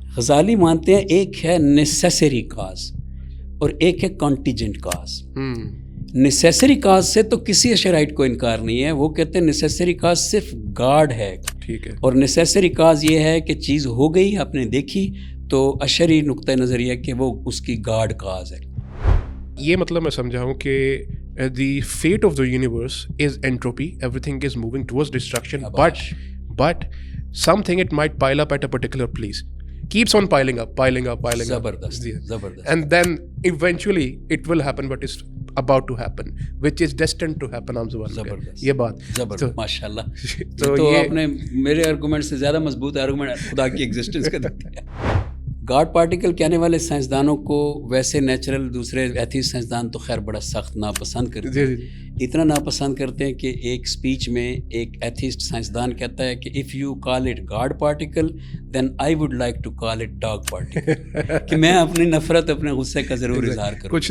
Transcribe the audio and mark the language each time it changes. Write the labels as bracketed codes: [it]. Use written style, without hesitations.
[ur] غزالی مانتے ہیں ایک ہے نیسیسری کاز اور ایک ہے کانٹیجنٹ کاز۔ نیسیسری کاز سے تو کسی شرائط کو انکار نہیں ہے، وہ کہتے ہیں نیسیسری کاز صرف گاڈ ہے، ٹھیک ہے، اور نیسیسری کاز یہ ہے کہ چیز ہو گئی، آپ نے دیکھی، تو اشری نقطہ نظر یہ کہ وہ اس کی گاڈ کاز ہے۔ یہ مطلب میں سمجھا ہوں کہ [en] the fate of the universe is entropy, everything is moving towards destruction, but something it might pile up at a particular place, keeps on piling up. زبردست زبردست. And then eventually it will happen what is about to happen, which is destined to happen. [ur] ہم زبان زبردست یہ بات زبردست، ماشاء اللہ۔ تو آپ نے میرے آرگومنٹ سے زیادہ مضبوط آرگومنٹ خدا کی ایگزسٹنس کا دیا۔ گاڈ پارٹیکل کہنے والے سائنسدانوں کو ویسے نیچرل دوسرے ایتھیسٹ سائنسدان تو خیر بڑا سخت ناپسند کرتے ہیں، اتنا ناپسند کرتے ہیں کہ ایک سپیچ میں ایک ایتھیسٹ سائنسدان کہتا ہے کہ [en] if you call it God particle then I would like to call it dog particle, [ur] کہ میں اپنی نفرت، اپنے غصے کا ضرور اظہار کروں۔